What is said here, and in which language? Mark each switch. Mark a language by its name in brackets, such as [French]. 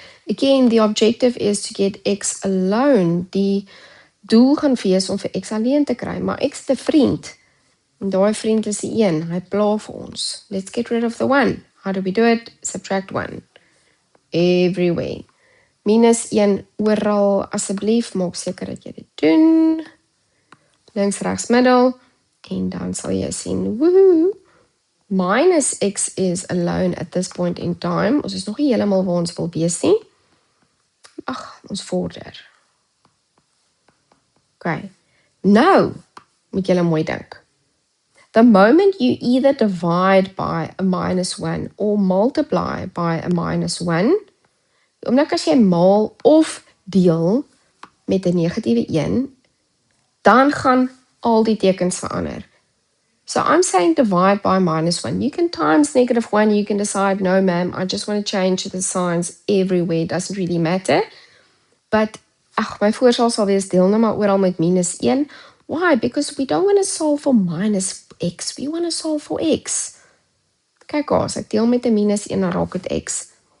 [English] Again, the objective is to get x alone. [Afrikaans] Die doel gaan wees om vir x alleen te kry, maar x is 'n vriend. En daai vriend is die 1, hy pla vir ons. [English] Let's get rid of the 1. How do we do it? Subtract 1. Everywhere. [Afrikaans] minus 1 oral, asseblief, maak seker dat jy dit doen. Links, rechts, middel, en dan sal jy sien, woehoe, [English] minus x is alone at this point in time. [Afrikaans] Ons is nog nie helemaal waar ons wil wees nie. Ag, ons vorder. Okay, nou, moet julle mooi dink. [English] The moment you either divide by a minus 1 or multiply by a minus 1, [Afrikaans] omdat as jy maal of deel met 'n negatiewe 1, dan gaan al die tekens verander. [English] So I'm saying divide by minus 1. You can times negative 1, you can decide, no ma'am, I just want to change the signs everywhere, it doesn't really matter. [Afrikaans] But, my voorstel sal wees deel nou maar oral met minus 1. [English] Why? Because we don't want to solve for minus x, we want to solve for x. [Afrikaans] Kyk as ek deel met 'n minus 1, dan raak dit x.